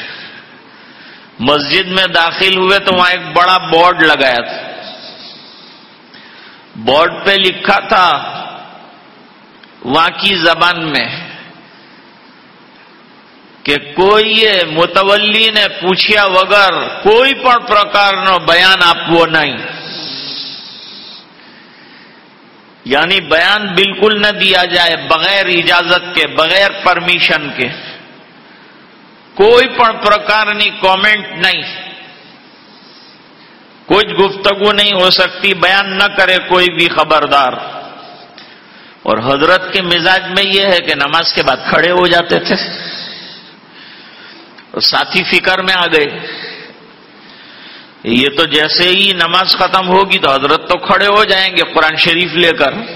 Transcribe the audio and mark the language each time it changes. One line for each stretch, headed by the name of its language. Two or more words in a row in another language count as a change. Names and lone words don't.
Urdu: مسجد میں داخل ہوئے تو وہاں ایک بڑا بورڈ لگایا تھا. بورڈ پہ لکھا تھا وہاں کی زبان میں کہ کوئی متولی نے پوچھیا وگر کوئی
Gujarati: પણ પ્રકારનો બયાન આપવો નહીં.
Urdu: یعنی بیان بالکل نہ دیا جائے بغیر اجازت کے، بغیر پرمیشن کے. کوئی
Gujarati: પણ પ્રકારની કોમેન્ટ
Urdu: نہیں، کوئی گفتگو نہیں ہو سکتی، بیان نہ کرے کوئی بھی خبردار. اور حضرت کے مزاج میں یہ ہے کہ نماز کے بعد کھڑے ہو جاتے تھے. ساتھی فکر میں آ گئے، یہ تو جیسے ہی نماز ختم ہوگی تو حضرت تو کھڑے ہو جائیں گے قرآن شریف لے کر.